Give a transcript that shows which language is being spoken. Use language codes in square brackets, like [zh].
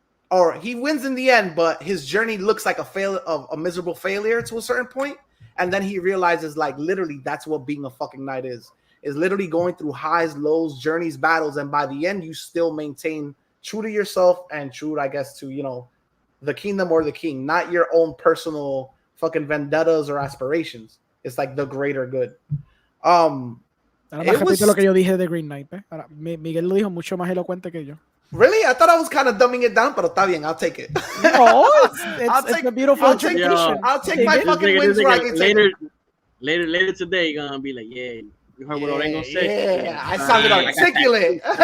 [en] Or he wins in the end, but his journey looks like a miserable failure to a certain point, and then he realizes like literally that's what being a fucking knight is literally going through highs, lows, journeys, battles, and by the end you still maintain true to yourself and true, I guess, to the kingdom or the king, not your own personal fucking vendettas or aspirations. It's like the greater good. [es] Ahora más repite lo que yo dije de Green Knight. Ahora, Miguel lo dijo mucho más elocuente que yo. [en] Really? I thought I was kind of dumbing it down, [es] pero está bien, [en] I'll take it. No, it's a beautiful tradition. I'll take my fucking wins where I can take it. Later today, you're gonna be like, yeah, you heard what Orengo said? Yeah, I sounded articulate.